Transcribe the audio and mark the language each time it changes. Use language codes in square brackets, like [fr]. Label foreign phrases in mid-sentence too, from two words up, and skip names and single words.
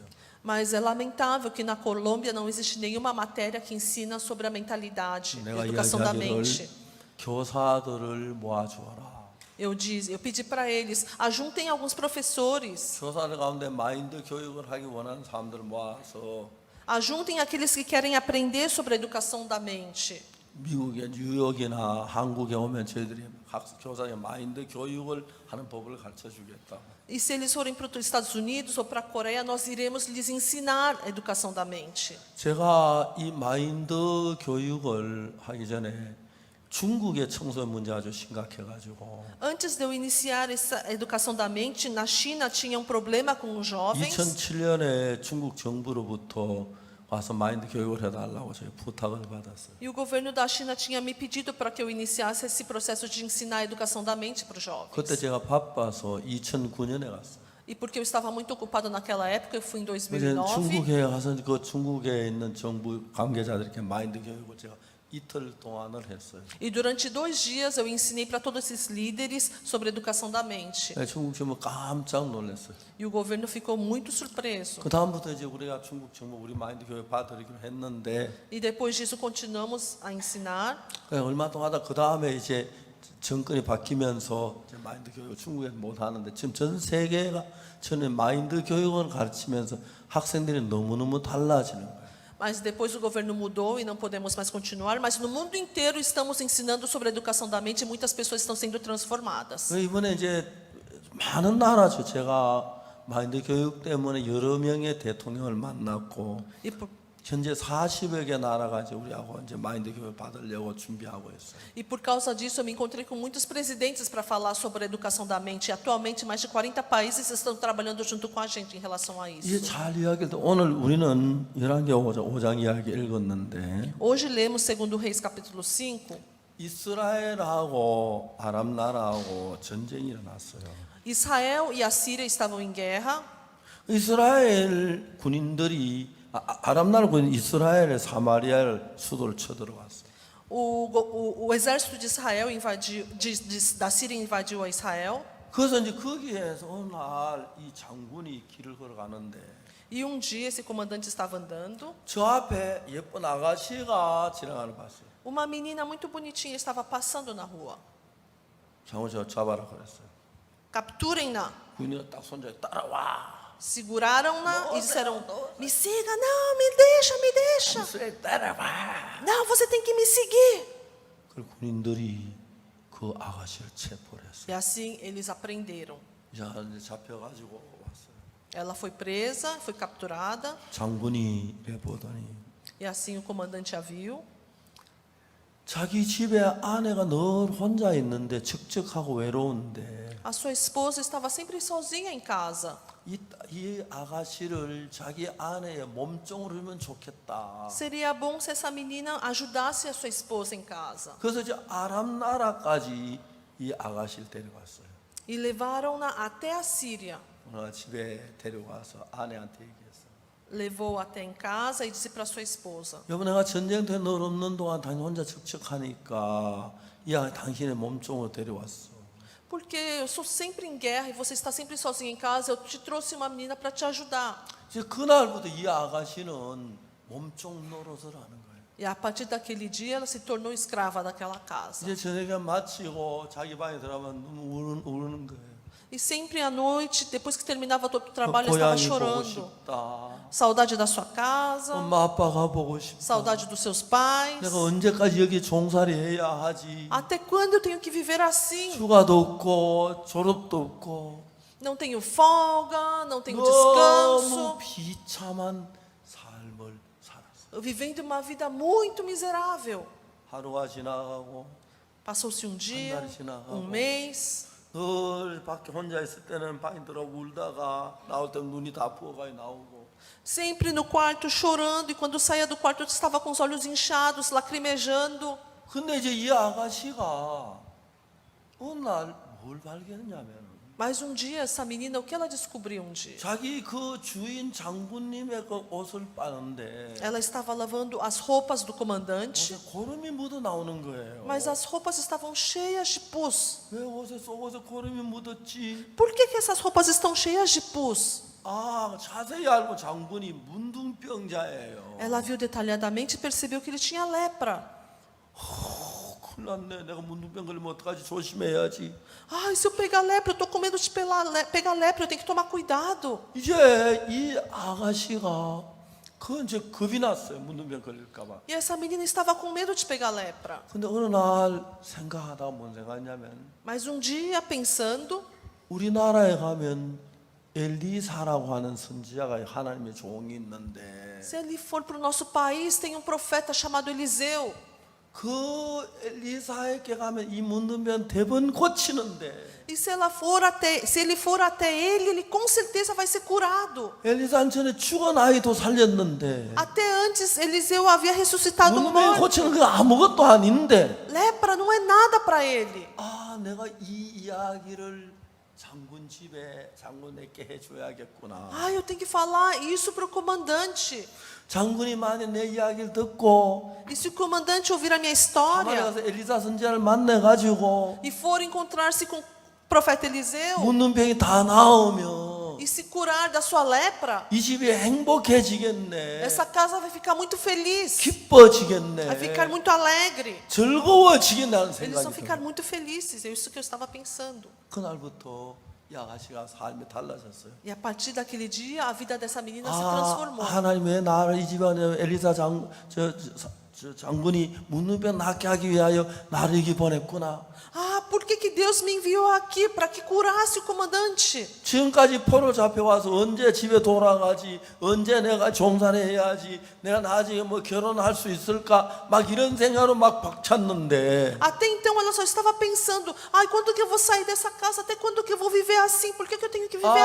[pt] Mas é lamentável que na Colômbia não existe nenhuma matéria que ensina sobre a mentalidade, a [ko] 내가 [pt] educação da [ko] 이야기하기를 [pt] mente. [ko] 교사들을 모아주어라. [pt] Eu pedi para eles, ajuntem alguns professores, [ko] 교사들 가운데 마인드 교육을 하기 원하는 사람들을 모아서 [pt] ajuntem aqueles que querem aprender sobre a educação da mente. [ko] 미국의 뉴욕이나 한국에 오면 저희들이 교사의 마인드 교육을 하는 법을 가르쳐 주겠다. [pt] E se eles forem para os Estados Unidos ou para a Coreia, nós iremos lhes ensinar a educação da mente. [ko] 제가 이 마인드 교육을 하기 전에 중국의 청소년 문제 아주 심각해가지고 [pt] Antes de eu iniciar essa educação da mente, na China tinha um problema com os jovens. [ko] 2007년에 중국 정부로부터 와서 마인드 교육을 해달라고 저희 부탁을 받았어요. [pt] E o governo da China tinha me pedido para que eu iniciasse esse processo de ensinar a educação da mente para os [ko] 그때 [pt] jovens. [ko] 제가 바빠서 2009년에 갔어요. [pt] E porque eu estava muito ocupado naquela época, eu fui em [ko] 그래서 [pt] 2009. [ko] 중국에 가서 그 중국에 있는 정부 관계자들에게 마인드 교육을 제가 이틀 동안을 했어요. [pt] E durante 2 dias eu ensinei para todos esses líderes sobre a educação da mente. [ko] 중국 정부 깜짝 놀랐어요. [pt] E o governo ficou muito surpreso. [ko] 그 다음부터 이제 우리가 중국 정부 우리 마인드 교육 받아들이기로 했는데 [pt] E depois disso continuamos a ensinar. [ko] 얼마 동안 하다 그 다음에 이제 정권이 바뀌면서 이제 마인드 교육을 중국에 못 하는데 지금 전 세계가 전에 마인드 교육을 가르치면서 학생들이 너무너무 달라지는 거예요. [pt] Mas depois o governo mudou e não podemos mais continuar. Mas no mundo inteiro estamos ensinando sobre a educação da mente e muitas pessoas estão sendo transformadas. [ko] 이번에 이제 많은 나라죠. 제가 마인드 교육 때문에 여러 명의 대통령을 만났고 [pt] E por, [ko] 현재 40여 개 나라가 이제 우리하고 이제 마인드 교육 받으려고 준비하고 있어요. [pt] e por causa disso eu me encontrei com muitos presidentes para falar sobre a educação da mente. E atualmente mais de 40 países estão trabalhando junto com a gente em relação a [ko] 이게 [pt] isso. [ko] 잘 이야기를 오늘 우리는 11개 5장 이야기 읽었는데 [pt] Hoje lemos 2 Reis capítulo 5. [ko] 이스라엘하고 아람 나라하고 전쟁이 일어났어요. [pt] Israel e a Síria estavam em guerra. [ko] 이스라엘 군인들이 아람 나라 군인 이스라엘의 사마리아를 수도를 쳐들어왔어요. [pt] O exército de Israel invadiu, da Síria invadiu a Israel. [ko] 그래서 이제 거기에서 어느 날 이 장군이 길을 걸어가는데 [pt] E um dia esse comandante estava andando. [ko] 저 앞에 예쁜 아가씨가 지나가는 걸 봤어요. [pt] Uma menina muito bonitinha estava passando na rua. [ko] 장군 저 잡아라 그랬어요. [pt] Capturem-na. [ko] 군인이 딱 손잡고 따라와. [pt] Seguraram-na e disseram: Me siga, não, me deixa. [ko] 이스라엘 따라와. [pt] Não, você tem que me seguir. [ko] 그 군인들이 그 아가씨를 체포를 했어요. [pt] E assim eles aprenderam. [ko] 이제 잡혀가지고 왔어요. [pt] Ela foi presa, foi capturada. [ko] 장군이 이래 보더니 [pt] E assim o comandante a viu. [ko] 자기 집에 아내가 늘 혼자 있는데 적적하고 외로운데 [pt] A sua esposa estava sempre sozinha em casa. [ko] 이 아가씨를 자기 아내의 몸종으로 하면 좋겠다. [pt] Seria bom se essa menina ajudasse a sua esposa em casa. [ko] 그래서 이제 아람 나라까지 이 아가씨를 데려갔어요. [pt] E levaram-na até a Síria. [ko] 오늘 집에 데려가서 아내한테 얘기했어요. [pt] Levou até em casa e disse para sua esposa: [ko] 여보 내가 전쟁터에 널 없는 동안 당신 혼자 적적하니까 이 아가 당신의 몸종으로 데려왔어. [pt] Porque eu sou sempre em guerra e você está sempre sozinha em casa, eu te trouxe uma menina para te ajudar. [ko] 이제 그날부터 이 아가씨는 몸종 노릇을 하는 거예요. [pt] E a partir daquele dia ela se tornou escrava daquela casa. [ko] 이제 저녁에 마치고 자기 방에 들어가면 너무 우는 거예요. [pt] E sempre à noite, depois que terminava todo o trabalho, eu estava [ko] 고향이 보고 [pt] chorando. [ko] 싶다. [pt] Saudade da sua casa, [ko] 엄마 아빠가 보고 싶다. [pt] saudade dos seus pais. [ko] 내가 언제까지 여기 종살이 해야 하지? [pt] Até quando eu tenho que viver assim? [ko] 휴가도 없고 졸업도 없고 [pt] Não tenho folga, não tenho [ko] 너무 [pt] descanso. [ko] 비참한 삶을 살았어. [pt] Vivendo uma vida muito miserável. [ko] 하루가 지나가고 [pt] Passou-se um dia, [ko] 달이 지나가고. [pt] um mês. [ko] 늘 밖에 혼자 있을 때는 방에 들어 울다가 나올 때 눈이 다 부어가 나오고. [pt] Sempre no quarto chorando, e quando saía do quarto estava com os olhos inchados, lacrimejando. [ko] 근데 이제 이 아가씨가 어느 날 뭘 발견했냐면 [pt] Mas um dia essa menina, o que ela descobriu um dia? [ko] 자기 그 주인 장군님의 그 옷을 빠는데 [pt] Ela estava lavando as roupas do comandante, [ko] 옷에 고름이 묻어 나오는 거예요. [pt] mas as roupas estavam cheias de pus. [ko] 왜 옷에 속옷에 고름이 묻었지? [pt] Por que essas roupas estão cheias de pus? [ko] 아, 자세히 알고 장군이 문둥병자예요. Ela viu detalhadamente e percebeu que ele tinha lepra. 큰일 났네. 내가 문둥병 걸리면 어떡하지? 조심해야지. [pt] Ai, se eu pegar lepra, eu estou com medo de pegar lepra, eu tenho que tomar cuidado. [ko] 이제 이 아가씨가 그 이제 겁이 났어요. 문둥병 걸릴까 봐. [pt] E essa menina estava com medo de pegar lepra. [ko] 근데 어느 날 생각하다가 뭔 생각했냐면 [pt] Mas um dia, pensando, [ko] 우리나라에 가면 엘리사라고 하는 선지자가 하나님의 종이 있는데 [pt] se ele for para o nosso país, tem um profeta chamado Eliseu. [ko] 그 엘리사에게 가면 이 문둥병 대번 고치는데 [pt] E se ele for até ele com certeza vai ser curado. [ko] 엘리사는 전에 죽은 아이도 살렸는데 [pt] Até antes, Eliseu havia ressuscitado um [ko] 문둥병 [pt] morto. [ko] 고치는 거 아무것도 아닌데 [pt] Lepra não é nada para ele. [ko] 아 내가 이 이야기를 장군 집에 장군에게 해줘야겠구나. [pt] Ah, eu tenho que falar isso para o comandante. [ko] 장군이 만약 내 이야기를 듣고 [pt] E se o comandante ouvir a minha [ko] 가만히 [pt] história [ko] 가서 엘리사 선지자를 만나가지고 [pt] e for encontrar-se com o profeta Eliseu [ko] 문둥병이 다 나오면 [pt] e se curar da sua lepra, [ko] 이 집이 행복해지겠네. [pt] essa casa vai ficar muito feliz, [ko] 기뻐지겠네. [pt] vai ficar muito alegre. [ko] 즐거워지겠다는 [pt] Eles vão [ko] 생각이 [pt] ficar [ko] 들어요. [pt] muito felizes. É isso que eu estava pensando. [ko] 그날부터 이 아가씨가 삶이 달라졌어요. [pt] E a partir daquele dia, a vida dessa menina se [ko] 아, [pt] transformou. [ko] 하나님 왜 나를 이 집안에 엘리사 장군이 문둥병 낫게 하기 위하여 나를 여기 보냈구나. [pt] Ah, por que Deus me enviou aqui para que curasse o comandante? [ko] 지금까지 포로 잡혀와서 언제 집에 돌아가지, 언제 내가 종살해야지, 내가 나중에 뭐 결혼할 수 있을까, 막 이런 생각으로 막 박찼는데 [pt] Até então ela só estava pensando: ai, quando que eu vou sair dessa casa? Até quando que eu vou viver assim? Por que eu tenho que viver